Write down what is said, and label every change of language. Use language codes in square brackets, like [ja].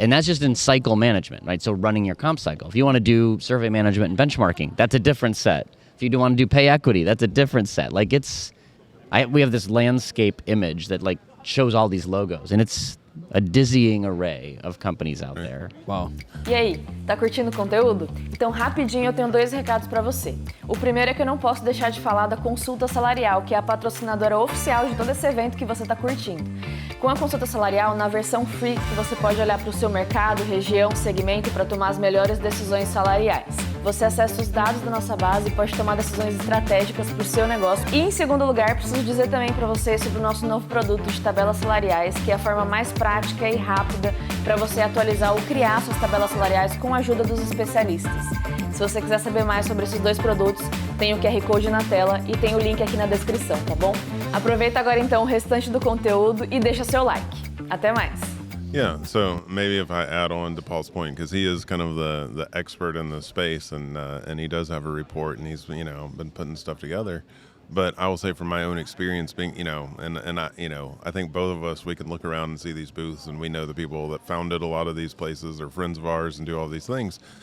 [en] And that's just in cycle management, right? So running your comp cycle. If you want to do survey management and benchmarking, that's a different set. If you do want to do pay equity, that's a different set. Like, we have this landscape image that like shows all these logos, and it's a dizzying array of companies out there. Wow. [pt] E aí, tá curtindo o conteúdo? Então, rapidinho, eu tenho 2 recados para você. O primeiro é que eu não posso deixar de falar da consulta salarial, que é a patrocinadora oficial de todo esse evento que você está curtindo. Com a consulta salarial, na versão free, você pode olhar para o seu mercado, região, segmento para tomar as melhores decisões salariais. Você acessa os dados da nossa base e pode tomar decisões estratégicas para o seu negócio. E, em segundo lugar, preciso dizer também para você sobre o nosso novo produto de tabelas salariais, que é a forma mais prática e rápida para você atualizar ou criar suas tabelas salariais com a ajuda dos especialistas. Se você quiser saber mais sobre esses 2 produtos, tem o QR Code na tela e tem o link aqui na descrição, tá bom? Aproveita agora então o restante do conteúdo e deixa seu like. Até mais! [en] Yeah, so maybe if I add on to Paul's point, because he is kind of the expert in the space, and he does have a report, and he's been putting stuff together. But I will say from my own experience, being I think both of us, we can look around and see these booths, and we know the people that founded a lot of these places, are friends of ours, and do all these things.